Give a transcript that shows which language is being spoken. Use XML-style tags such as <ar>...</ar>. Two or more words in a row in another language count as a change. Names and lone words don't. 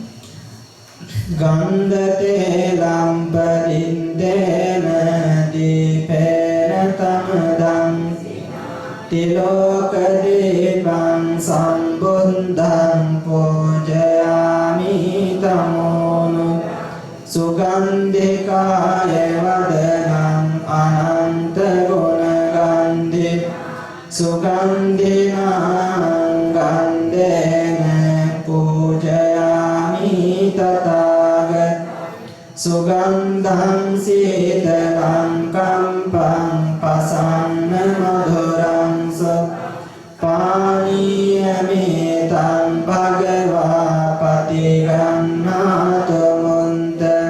<pi>ගන්ධ තේලම්පදින් දේන දීපේන තමදං තිලෝක දීපං සම්බුද්ධං පූජයාමි තමෝනු සුගන්ධිකාය වදනං අනන්ත ගුණ ගන්ධි සුගන්ධිනං ගන්ධේන පූජයාමි තථාගත සුගන්ධං සීතලං කම්පං පසන්න මధుරං පානීයමේතං භගවා පතිගන්නාතු මුන්ත</pi>